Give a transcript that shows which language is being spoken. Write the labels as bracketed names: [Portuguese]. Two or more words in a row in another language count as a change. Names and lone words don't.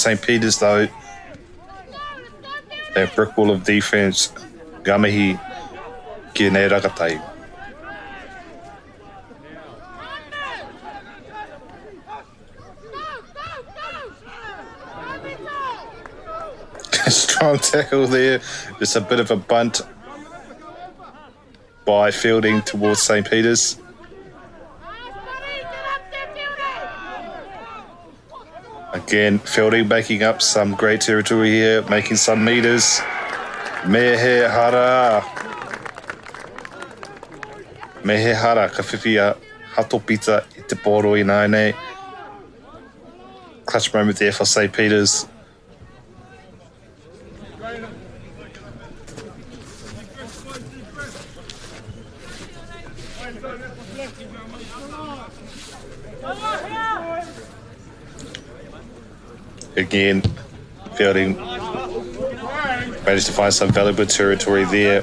[English] St. Peter's, though, that brick wall of defense. [Māori] Gamihi ki nei rakatai. [English] Strong tackle there. Just a bit of a bunt by Feilding towards St. Peter's. Again, Feilding making up some great territory here, making some meters. [Māori] Mehe hara. Mehe hara, ka whiwhia hato pita I te poro I nāne. [English] Clutch moment there for St. Peter's. Again, Feilding managed to find some valuable territory there.